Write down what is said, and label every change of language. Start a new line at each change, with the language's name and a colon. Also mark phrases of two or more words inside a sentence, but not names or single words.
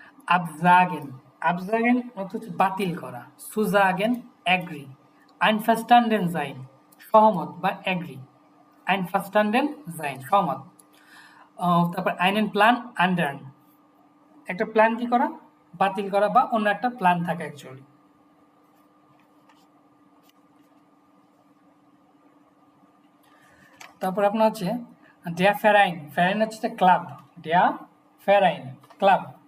German: absagen absagen
Bangla: অর্থ হচ্ছে বাতিল করা,
German: zusagen agree, einverstanden sein
Bangla: সহমত বা
German: agree, einverstanden sein সহমত।
Bangla: তারপর
German: einen Plan ändern
Bangla: একটা প্ল্যান কি করা, বাতিল করা বা অন্য একটা প্ল্যান থাকে অ্যাকচুয়ালি। তারপর আপনার হচ্ছে
German: der Verein, Verein
Bangla: হচ্ছে ক্লাব,
German: der Verein ক্লাব।